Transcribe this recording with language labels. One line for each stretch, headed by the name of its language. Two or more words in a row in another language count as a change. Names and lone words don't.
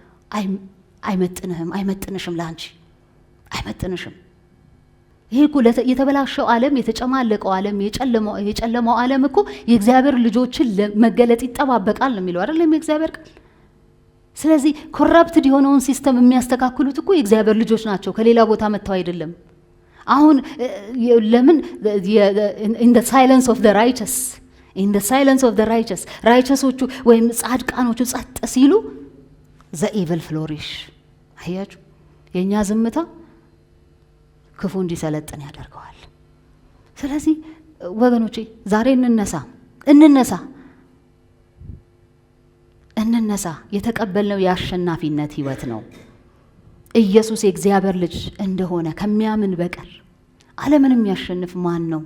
Amharic: አይመጥንሽም፣ ለአንቺ አይመጥንሽም። ይሄ እኮ የተበላሸው ዓለም፣ የተጨማለቀው ዓለም፣ የጨለማው ዓለም እኮ የእግዚአብሔር ልጆችን መገለጥ ይጠባበቃል ነው የሚለው አይደለም የእግዚአብሔር ቃል። ስለዚህ ኮራፕትድ የሆነውን ሲስተም የሚያስተካክሉት እኮ የእግዚአብሔር ልጆች ናቸው፣ ከሌላ ቦታ መጥተው አይደለም። አሁን ለምን
English: in the silence of the righteous
Amharic: ራይቸሶቹ ወይም ጻድቃኖቹ ጸጥ ሲሉ
English: the evil flourish።
Amharic: አያችሁ፣ የኛ ዝምታ ክፉ እንዲሰለጥን ያደርገዋል። ስለዚህ ወገኖቼ ዛሬ እንነሳ እንነሳ። የተቀበልነው የአሸናፊነት ህይወት ነው። ኢየሱስ የእግዚአብሔር ልጅ እንደሆነ ከሚያምን በቀር ዓለምን የሚያሸንፍ ማን ነው?